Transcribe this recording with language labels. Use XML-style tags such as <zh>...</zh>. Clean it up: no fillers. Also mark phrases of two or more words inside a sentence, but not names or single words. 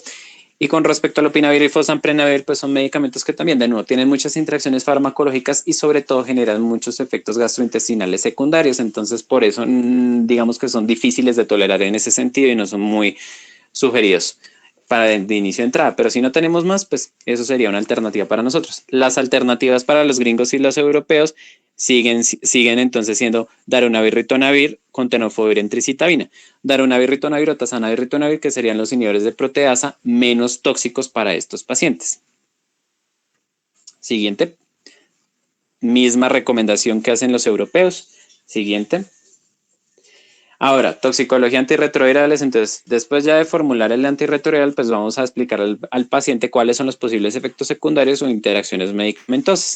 <es>Y con respecto al lopinavir y fosamprenavir, pues son medicamentos que también, de nuevo, tienen muchas interacciones farmacológicas y sobre todo generan muchos efectos gastrointestinales secundarios. Entonces, por eso, digamos que son difíciles de tolerar en ese sentido y no son muy sugeridos para de inicio de entrada. Pero si no tenemos más, pues eso sería una alternativa para nosotros. Las alternativas para los gringos y los europeos siguen entonces siendo darunavir, ritonavir con tenofovir, entricitabina. Darunavir, ritonavir o tazanavir, ritonavir, que serían los inhibidores de proteasa menos tóxicos para estos pacientes. Siguiente. Misma recomendación que hacen los europeos. Siguiente. Ahora, toxicología antirretrovirales. Entonces, después ya de formular el antirretroviral, pues vamos a explicar al paciente cuáles son los posibles efectos secundarios o interacciones medicamentosas.</es>